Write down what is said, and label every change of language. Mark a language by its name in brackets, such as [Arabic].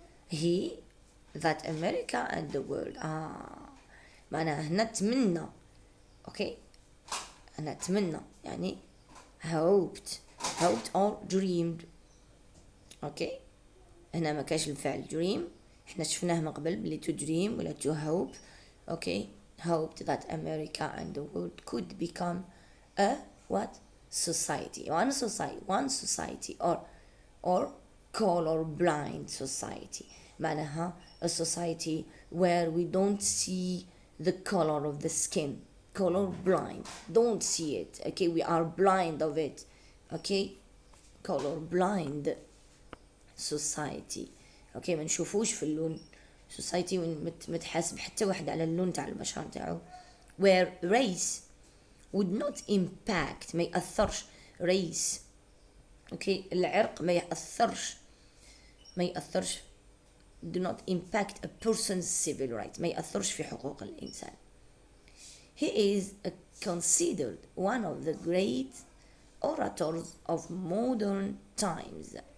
[English] he that America and the world [Arabic] معناها هنا تمنى. اوكي، انا اتمنى يعني [English] hoped or dreamed. [Arabic] اوكي، هنا ما كاش الفعل dream، احنا شفناه من قبل بلي to dream ولا to hope. [English] Okay, hoped that America and the world could become a what society, one society or color blind society. معناها a society where we don't see the color of the skin. color blind, don't see it. okay, we are blind of it. okay, color blind society. [Arabic] اوكي، ما نشوفوش في اللون. society متحاسب حتى واحد على اللون تاع البشرة تاعو. [English] where race would not impact، [Arabic] ما يأثرش [English] race. [Arabic] اوكي، العرق ما يأثرش [English] do not impact a person's civil right، [Arabic] ما يأثرش في حقوق الإنسان. [English] he is considered one of the great orators of modern times.